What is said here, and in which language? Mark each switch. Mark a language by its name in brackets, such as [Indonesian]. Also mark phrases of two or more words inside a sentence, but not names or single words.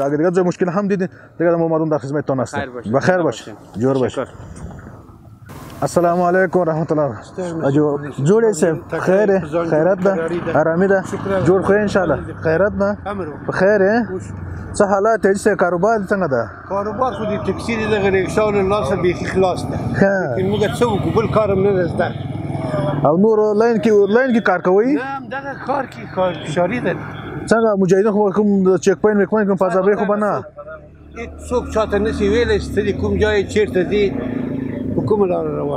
[Persian] اگر دیگه مشکل هم دیدین دیگه ما مردم در خدمتتون هستیم. بخیر باش. جور باش. [Arabic] السلام علیکم و رحمت الله. [Persian] جور است؟ خیره؟ خیرت ده؟ آرامی ده؟ جور خواه انشالله. خیرت ده؟ بخیره؟ چه حالات هست؟ [Pashto] کاروبار څنګه ده؟ کاروبار خو دې ټکسي دي دغه ریکشا له لاسه بیخي خلاص ده. لیکن موږ څه وکړو بل کار هم نه زده. او نور لاین کې کار کوئ؟ نه دغه کار کې کار فشاري ده. څنګه مجاهدین خو کوم چک پوینټ کوم فضابې خو نه؟ څوک چاته نشي ویلی چې ته کوم ځای چیرته ځې په کومه لاره روان